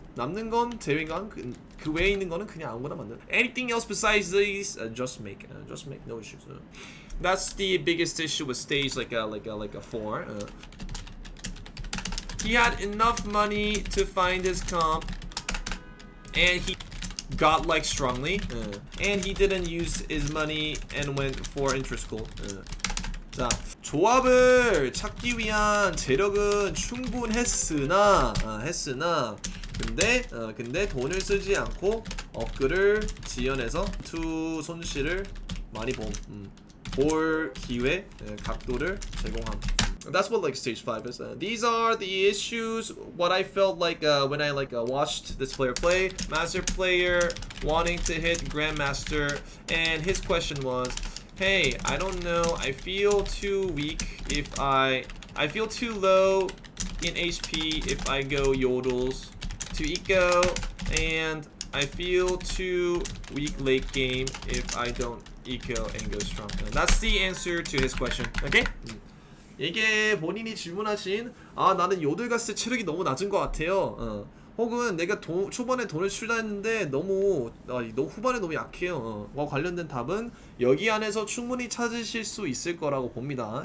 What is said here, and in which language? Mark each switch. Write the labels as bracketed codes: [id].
[ko] 남는 건 제외간 그 외에 있는 거는 그냥 아무거나 만든. [en] Anything else besides these, just make, no issues. That's the biggest issue with stage like a 4. He had enough money to find his comp, and he got like strongly, and he didn't use his money and went for interest gold. [ko] 자, 조합을 찾기 위한 재력은 충분했으나 근데 돈을 쓰지 않고 업글을 지연해서 투 손실을 많이 볼 기회, 각도를 제공함. [en] That's what like stage 5 is. These are the issues. What I felt like when I watched this player play. Master player wanting to hit Grandmaster, and his question was, "Hey, I don't know. I feel too weak if I feel too low in HP if I go yodels to eco, and I feel too weak late game if I don't eco and go strong." That's the answer to his question. Okay. [ko] 이게 본인이 질문하신 나는 요들 갔을 때 체력이 너무 낮은 것 같아요. 혹은 내가 초반에 돈을 출자했는데 너무 후반에 너무 약해요. 와 관련된 답은 여기 안에서 충분히 찾으실 수 있을 거라고 봅니다.